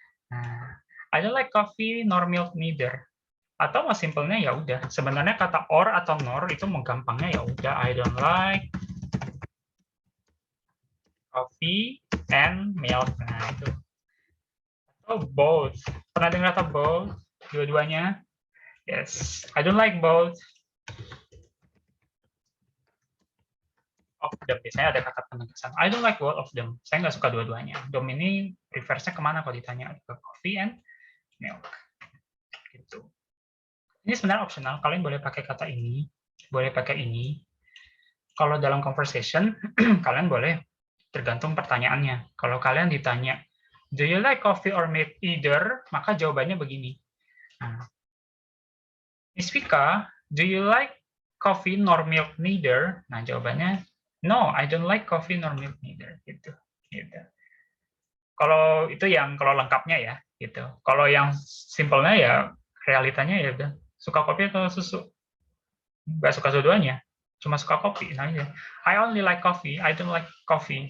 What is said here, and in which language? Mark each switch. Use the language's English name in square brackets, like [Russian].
[English] Nah, I don't like coffee nor milk neither. [Indonesian] Atau mas simpelnya ya udah. Sebenarnya kata or atau nor itu mau gampangnya ya udah, I don't like coffee and milk. Nah itu. Atau both. Pernah dengar kata both? Dua-duanya? Yes. [English] I don't like both of them. [Indonesian] Biasanya ada kata penegasan. [English] I don't like both of them. [Indonesian] Saya nggak suka dua-duanya. Dom ini reverse-nya kemana kalau ditanya? Ke coffee and milk. Gitu. Ini sebenarnya optional. Kalian boleh pakai kata ini, boleh pakai ini. Kalau dalam conversation, kalian boleh tergantung pertanyaannya. Kalau kalian ditanya, [English] do you like coffee or milk either? [Indonesian] Maka jawabannya begini. [English] Nah, Miss Vika, do you like coffee nor milk neither? Nah, jawabannya, no, I don't like coffee nor milk neither. [Indonesian] Gitu. Kalau itu yang kalau lengkapnya ya, gitu. Kalau yang simpelnya ya, realitanya ya udah suka kopi atau susu. Nggak suka dua-duanya, cuma suka kopi. Nah, ya. [English] I only like coffee, I don't like coffee.